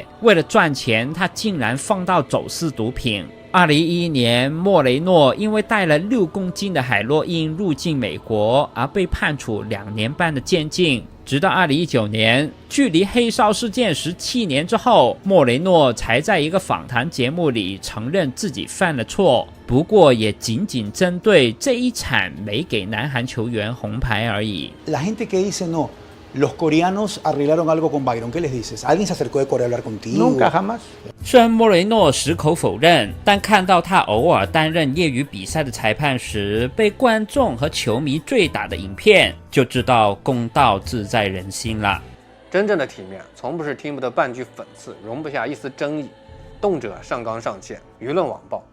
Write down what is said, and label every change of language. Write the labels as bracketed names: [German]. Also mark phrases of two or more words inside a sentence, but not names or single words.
[Chinese] 為了賺錢，他竟然放到走私毒品。2011年，莫雷諾因為帶了6公斤的海洛因入境美國，而被判處2年半的監禁。直到2019年，距離黑哨事件17年之後，莫雷諾才在一個訪談節目裡承認自己犯了錯，不過也僅僅針對這一場沒給南韓球員紅牌而已。 [Spanish] La gente que dice no, los coreanos arreglaron algo con Byron, ¿qué les dices? ¿Alguien se acercó de Corea a hablar contigo? Nunca, jamás. [Chinese] 雖然莫雷諾矢口否認，但看到他偶爾擔任業餘比賽的裁判時被觀眾和球迷追打的影片，就知道公道自在人心了。真正的體面，從不是聽不得半句諷刺，容不下一絲爭議，動輒上綱上線，輿論網暴。